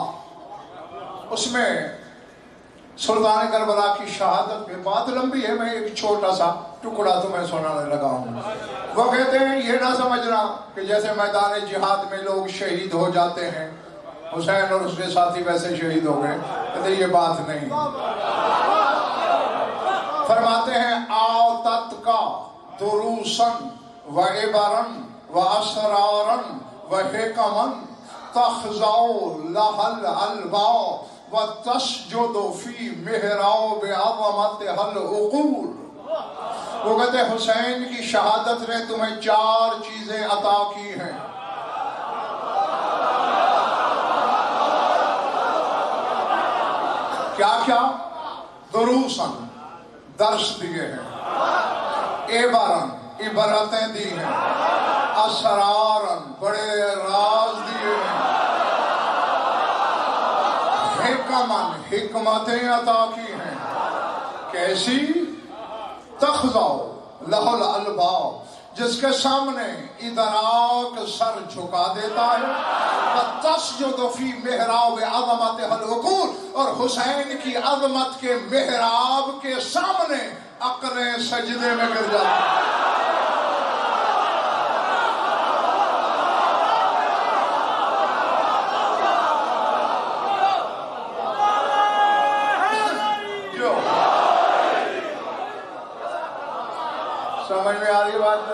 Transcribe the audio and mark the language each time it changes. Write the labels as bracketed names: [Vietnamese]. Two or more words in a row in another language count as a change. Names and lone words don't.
[Urdu] اس میں سلطان کربلا کی شہادت پہ بات لمبی ہے، میں ایک چھوٹا سا ٹکڑا تمہیں سنانے لگا ہوں. وہ کہتے ہیں یہ نہ سمجھنا کہ جیسے میدان جہاد میں لوگ شہید ہو جاتے ہیں، حسین اور اس کے ساتھی ویسے شہید ہو گئے. کہتے یہ بات نہیں. فرماتے ہیں [Arabic] آتت کا دروسن و عبرن و اسرارن و حکمن تخضعو لہل الباء و تسجد فی محراب عظمتها العقول. [Urdu] وہ کہتے ہیں حسین کی شہادت نے تمہیں 4 چیزیں عطا کی ہیں. کیا کیا؟ دروسن، درس دیے ہیں. عبرن، عبرتیں دی ہیں. اسرارن، بڑے راز دیے ہیں. حکمن، حکمتیں عطا کی ہیں. کیسی؟ [Arabic] تخضعو لہل الباء، [Urdu] جس کے سامنے ادراک سر جھکا دیتا ہے. [Arabic] وَتَسْجُدُ فِي مِحْرَابِ عَظَمَتِهَا الْعُقُولُ، [Urdu] اور حسین کی عظمت کے محراب کے سامنے عقلیں سجدے میں گر جاتی ہیں. سمجھ میں آ رہی بات؟